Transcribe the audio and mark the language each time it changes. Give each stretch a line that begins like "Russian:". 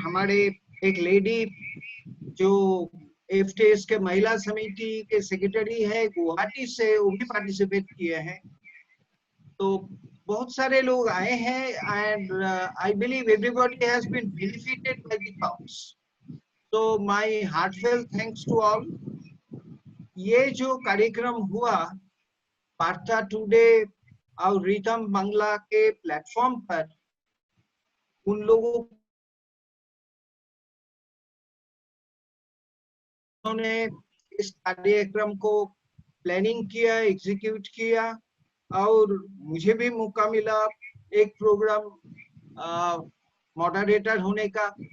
Hindi: हमारे एक लेडी जो एफटीएस के महिला समिति के सेक्रेटरी है गुवाहाटी से, वो भी पार्टिसिपेट किए हैं। तो बहुत सारे लोग आए हैं
English: And I believe everybody has been benefited by the talks. So my heartfelt thanks to all.
Hindi: ये जो कार्यक्रम हुआ वार्ता टुडे और रिदम बांग्ला के प्लेटफॉर्म पर, उन लोगों ने इस कार्यक्रम को प्लानिंग किया, एग्जीक्यूट किया और मुझे भी मौका मिला एक प्रोग्राम मॉडरेटर होने का।